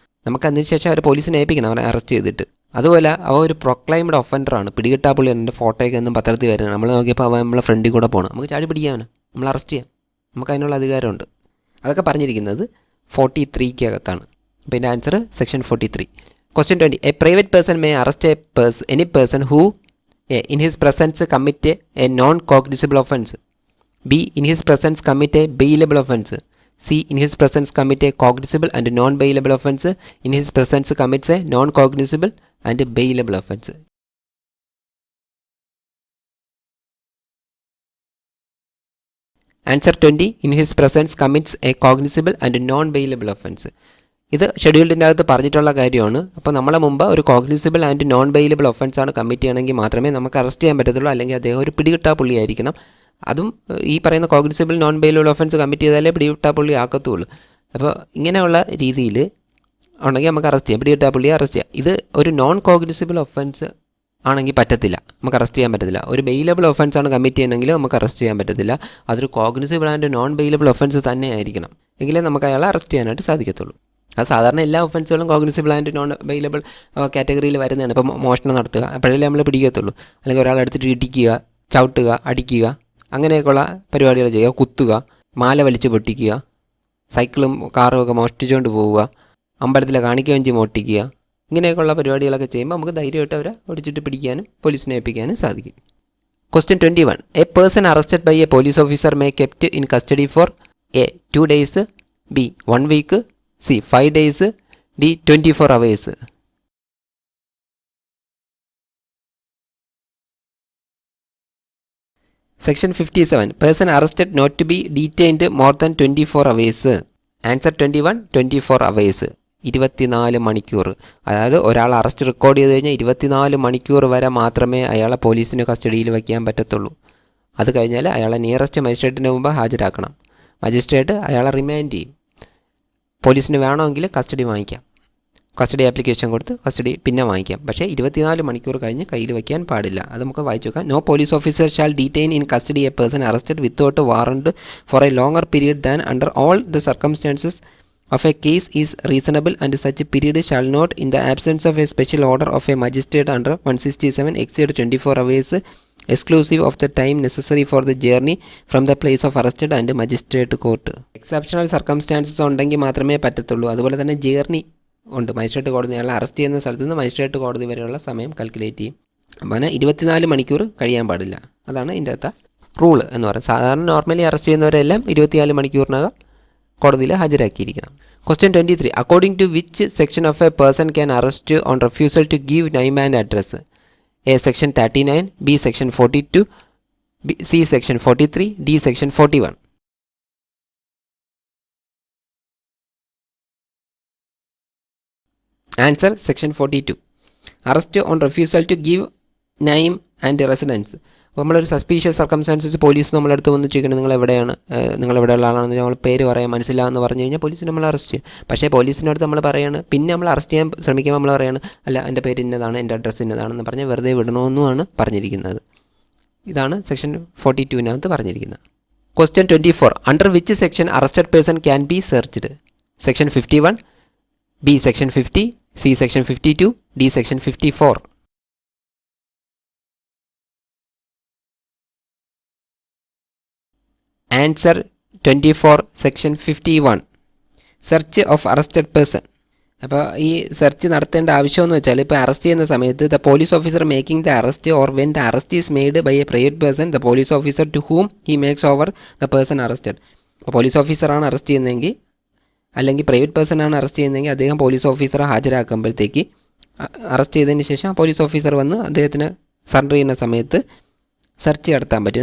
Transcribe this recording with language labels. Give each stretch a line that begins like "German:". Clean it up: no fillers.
Malayalam: നമുക്ക് അതിന് ശേഷം അവർ പോലീസിനെ ഏൽപ്പിക്കണം അവരെ അറസ്റ്റ് ചെയ്തിട്ട്. അതുപോലെ അവ ഒരു പ്രൊക്ലൈംഡ് ഒഫൻഡറാണ്, പിടികിട്ടാപ്പുള്ളി എൻ്റെ ഫോട്ടോയൊക്കെ ഒന്നും പത്രത്തിൽ വരുന്നത്. നമ്മൾ നോക്കിയപ്പോൾ അവൻ നമ്മളെ ഫ്രണ്ടിൽ കൂടെ പോകണം, നമുക്ക് ചാടി പിടിക്കാവനെ, നമ്മൾ അറസ്റ്റ് ചെയ്യാം, നമുക്ക് അതിനുള്ള അധികാരമുണ്ട്. അതൊക്കെ പറഞ്ഞിരിക്കുന്നത് 43-ക്കകത്താണ്. അപ്പോൾ ഇതിൻ്റെ answer section 43.
English: Question 20. A private person may arrest any person who A. in his presence commit a non-cognizable offence, B. in his presence commit a bailable offence, C. in his presence commit a cognizable and non-bailable offence, in his presence commits a non-cognizable and bailable offence. Answer 20. In his presence commits a cognizable and non-bailable offence.
Malayalam: ഇത് ഷെഡ്യൂളിൻ്റെ അകത്ത് പറഞ്ഞിട്ടുള്ള കാര്യമാണ്. അപ്പോൾ നമ്മളെ മുമ്പ് ഒരു cognisable and non bailable offence ആണ് commit ചെയ്യണമെങ്കിൽ മാത്രമേ നമുക്ക് അറസ്റ്റ് ചെയ്യാൻ പറ്റത്തുള്ളൂ, അല്ലെങ്കിൽ അദ്ദേഹം ഒരു പിടികിട്ടാപ്പുള്ളി ആയിരിക്കണം. അതും ഈ പറയുന്ന cognisable non bailable offence commit ചെയ്താലേ പിടികിട്ടാപ്പുള്ളി ആക്കത്തുള്ളൂ. അപ്പോൾ ഇങ്ങനെയുള്ള രീതിയിൽ ഉണ്ടെങ്കിൽ നമുക്ക് അറസ്റ്റ് ചെയ്യാം, പിടികിട്ടാപ്പുള്ളിയെ അറസ്റ്റ് ചെയ്യാം. ഇത് ഒരു നോൺ കോഗ്നിസിബിൾ ഒഫൻസ് ആണെങ്കിൽ പറ്റത്തില്ല, നമുക്ക് അറസ്റ്റ് ചെയ്യാൻ പറ്റത്തില്ല. ഒരു ബെയിലബിൾ ഒഫൻസ് ആണ് കമ്മിറ്റ് ചെയ്യണമെങ്കിൽ നമുക്ക് അറസ്റ്റ് ചെയ്യാൻ പറ്റത്തില്ല. അതൊരു cognisable and non bailable offence തന്നെ ആയിരിക്കണം, എങ്കിലേ നമുക്ക് അയാളെ അറസ്റ്റ് ചെയ്യാനായിട്ട് സാധിക്കത്തുള്ളൂ. അത് സാധാരണ എല്ലാ ഒഫൻസുകളും കോഗ്നിസിബിൾ ആൻഡ് നോൺ ബെയിലബിൾ കാറ്റഗറിയിൽ വരുന്നതാണ്. ഇപ്പോൾ മോഷണം നടത്തുക അപ്പോഴല്ലേ നമ്മൾ പിടിക്കത്തുള്ളൂ, അല്ലെങ്കിൽ ഒരാളെടുത്തിട്ട് ഇടിക്കുക, ചവിട്ടുക, അടിക്കുക, അങ്ങനെയൊക്കെയുള്ള പരിപാടികൾ ചെയ്യുക, കുത്തുക, മാല വലിച്ചു പൊട്ടിക്കുക, സൈക്കിളും കാറും ഒക്കെ മോഷ്ടിച്ചുകൊണ്ട് പോവുക, അമ്പലത്തിലെ കാണിക്ക വഞ്ചി മോഷ്ടിക്കുക, ഇങ്ങനെയൊക്കെയുള്ള പരിപാടികളൊക്കെ ചെയ്യുമ്പോൾ നമുക്ക് ധൈര്യമായിട്ട് അവരെ ഒടിച്ചിട്ട് പിടിക്കാനും പോലീസിനെ ഏൽപ്പിക്കാനും സാധിക്കും.
English: Question 21. A person arrested by a police officer may kept in custody for A. 2 days, B. 1 week, C. 5 days, D. 24 hours. Section 57. Person arrested not to be detained more than 24 hours. Answer 21. 24 hours.
Malayalam: 24 മണിക്കൂർ. അതായത് ഒരാൾ arrest record ചെയ്ത് കഴിഞ്ഞാൽ 24 മണിക്കൂർ വരെ മാത്രമേ അയാളെ പോലീസിന് കസ്റ്റഡിയിൽ വയ്ക്കാൻ പറ്റത്തുള്ളൂ. അത് കഴിഞ്ഞാൽ അയാളെ നിയറസ്റ്റ് മജിസ്ട്രേറ്റിന് മുമ്പ് ഹാജരാക്കണം. മജിസ്ട്രേറ്റ് അയാളെ റിമാൻഡ് ചെയ്യും. പോലീസിന് വേണമെങ്കിൽ കസ്റ്റഡി വാങ്ങിക്കാം, കസ്റ്റഡി ആപ്ലിക്കേഷൻ കൊടുത്ത് കസ്റ്റഡി പിന്നെ വാങ്ങിക്കാം. പക്ഷേ 24 മണിക്കൂർ കഴിഞ്ഞ് കയ്യിൽ വയ്ക്കാൻ പാടില്ല. അത് നമുക്ക് വായിച്ചു നോക്കാം.
English: No police officer shall detain in custody a person arrested without warrant for a longer period than under all the circumstances of a case is reasonable, and such period shall not, in the absence of a special order of a magistrate under 167, exceed 24 hours, exclusive of the time necessary for the journey from the place of arrested and magistrate court. Exceptional circumstances
Malayalam: ഉണ്ടെങ്കിൽ മാത്രമേ പറ്റത്തുള്ളൂ. അതുപോലെ തന്നെ journey ഉണ്ട്. Magistrate കോടതി അയാളെ arrest ചെയ്യുന്ന സ്ഥലത്ത് നിന്ന് മജിസ്ട്രേറ്റ് കോടതി വരെയുള്ള സമയം കാൽക്കുലേറ്റ് ചെയ്യും. അപ്പോൾ 24 മണിക്കൂർ കഴിയാൻ പാടില്ല. അതാണ് ഇതിൻ്റെ അകത്ത് റൂള് എന്ന് പറയുന്നത്. സാധാരണ നോർമലി അറസ്റ്റ് ചെയ്യുന്നവരെല്ലാം 24 മണിക്കൂറിനകം കോടതിയിൽ ഹാജരാക്കിയിരിക്കണം.
English: Question 23. According to which section of a person can arrest on refusal to give name and address? A. Section 39, B. Section 42, C. Section 43, D. Section 41. Answer Section 42. Arrest on refusal to give name and residence.
Malayalam: അപ്പോൾ നമ്മളൊരു suspicious circumstances police നമ്മളടുത്ത് വന്ന് ചോദിക്കണം, നിങ്ങൾ എവിടെയുള്ള ആളാണെന്ന് നമ്മൾ പേര് പറയാൻ മനസ്സിലാകുന്ന എന്ന് പറഞ്ഞു കഴിഞ്ഞാൽ പോലീസിന് നമ്മൾ അറസ്റ്റ് ചെയ്യും. പക്ഷേ പോലീസിൻ്റെ അടുത്ത് നമ്മൾ പറയാണ്, പിന്നെ നമ്മൾ അറസ്റ്റ് ചെയ്യാൻ ശ്രമിക്കുമ്പോൾ നമ്മൾ പറയാണ്, അല്ല എൻ്റെ പേര് ഇന്നതാണ്, എൻ്റെ അഡ്രസ്സ് ഇന്നതാണെന്ന് പറഞ്ഞ് വെറുതെ വിടണമെന്നുമാണ് പറഞ്ഞിരിക്കുന്നത്. ഇതാണ് സെക്ഷൻ 42-നകത്ത് പറഞ്ഞിരിക്കുന്നത്.
English: Question 24. Under which section arrested person can be searched? Section 51, B. Section 50, C. Section 52, D. Section 54. Answer 24, Section 51. Search of arrested person.
Malayalam: അപ്പോൾ ഈ സെർച്ച് നടത്തേണ്ട ആവശ്യമെന്ന് വെച്ചാൽ ഇപ്പോൾ അറസ്റ്റ് ചെയ്യുന്ന സമയത്ത്
English: The police officer making the arrest or when the arrest is made by a private person the police officer to whom he makes over the person arrested.
Malayalam: അപ്പോൾ police ഓഫീസറാണ് അറസ്റ്റ് ചെയ്യുന്നതെങ്കിൽ അല്ലെങ്കിൽ പ്രൈവറ്റ് പേഴ്സണാണ് അറസ്റ്റ് ചെയ്യുന്നതെങ്കിൽ അദ്ദേഹം police ഓഫീസറെ ഹാജരാക്കുമ്പോഴത്തേക്ക് arrest ചെയ്തതിന് ശേഷം police officer വന്ന് അദ്ദേഹത്തിന് സറണ്ടർ ചെയ്യുന്ന സമയത്ത് സെർച്ച് നടത്താൻ പറ്റും.